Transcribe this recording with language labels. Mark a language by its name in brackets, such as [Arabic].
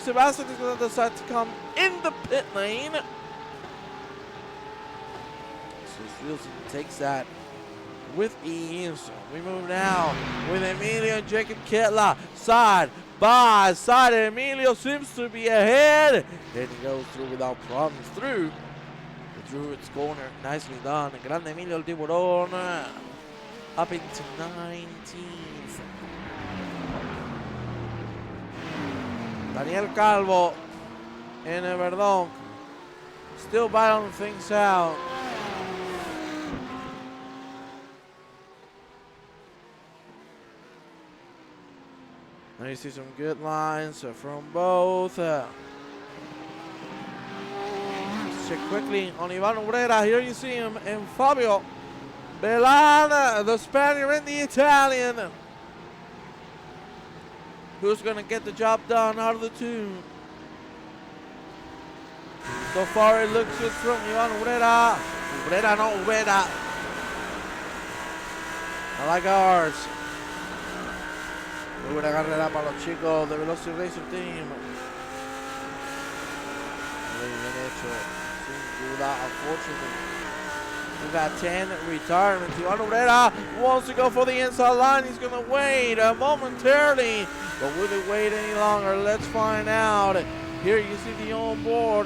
[English] Sebastian is going to decide to come in the pit lane. So Wilson takes that with ease. We move now with Emilio and Jacob Kittler. Side by side. Emilio seems to be ahead. And he goes through without problems through its corner. Nicely done. [Spanish] Grande Emilio el Tiburón. [English] Up into 19th. Daniel Calvo in Verdonk. Still battling things out. Now you see some good lines from both. Check quickly on Ivan Urera. Here you see him and Fabio Bellan, the Spaniard and the Italian. Who's going to get the job done out of the two? So far it looks good from Ivan Urera. Urera. I like ours. [Spanish] Muy buena carrera para los chicos de Velocity Racer Team. Muy bien hecho. Sin duda, [English] unfortunately. We got 10 retirements. Ivan Urera wants to go for the inside line. He's going to wait momentarily. But will he wait any longer? Let's find out. Here you see the onboard.